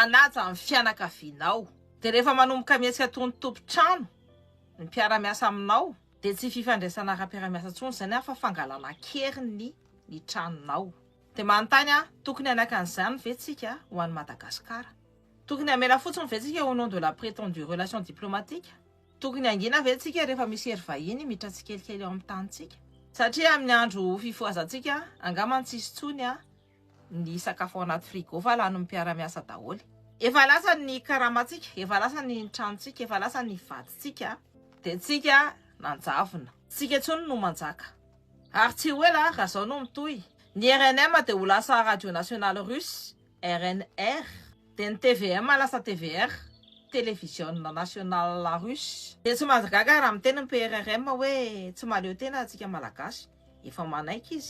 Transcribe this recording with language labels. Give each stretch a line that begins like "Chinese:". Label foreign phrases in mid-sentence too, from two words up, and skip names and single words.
Malagasy: ny fianakavinao de rehefa manomboka mihetsika tony tompo-trano ny mpiaramiasa aminao de tsy fifandraisana ara-piaramiasa tsony zany fa fangalana keriny ny tranonao de manontany tokony anakan'izany vetsika ho an'ny Madagasikara tokony amela fotsiny vetsika
French: au nom de la prétendue relation diplomatique
Malagasy: tokony angina vetsika rehefa misy hery vahiny mitra tsikelikely ao amin'ny tanitsika satria amin'ny andro fifoazantsika angamba tsisy tsony ny sakafo anaty frigo fa lany mpiaramiasa daholo efa lasa ny karamantsika efa lasa ny tranontsika efa lasa ny vadintsika de tsika nanjavona tsika tsony no manjaka ary tsy hoe raha zao no mitohy ny RNM de ho lasa
French: radio nationale russe
Malagasy: RNR de ny TVM lasa TVR
French: télévision nationale russe
Malagasy: de tsy mazagaga raha miteny ny PRRM hoe tsy maleo tena atsika malagasy efa manaiky izy